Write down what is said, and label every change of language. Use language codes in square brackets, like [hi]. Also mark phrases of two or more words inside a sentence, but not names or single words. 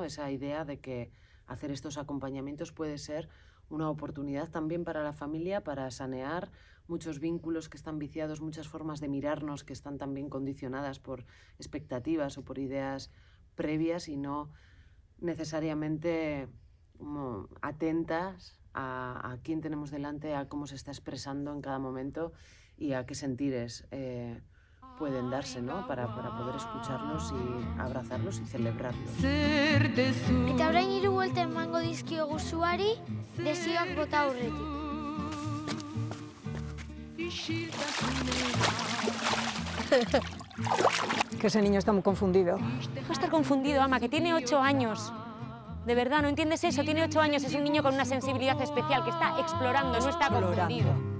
[es] Esa idea de que hacer estos acompañamientos puede ser una oportunidad también para la familia, para sanear muchos vínculos que están viciados, muchas formas de mirarnos que están también condicionadas por expectativas o por ideas previas y no necesariamente como atentas a quién tenemos delante, a cómo se está expresando en cada momento y a qué sentires pueden darse, ¿no? Para poder escucharlos y abrazarlos y celebrarlos. [eu] Eta orain 3 buelta emango dizkiogu zuari, desioak bota aurretik. [es] Que ese niño está muy confundido. Va a estar confundido, Ama, que tiene 8 años. De verdad, ¿no entiendes eso? Tiene 8 años, es un niño con una sensibilidad especial que está explorando, no está confundido.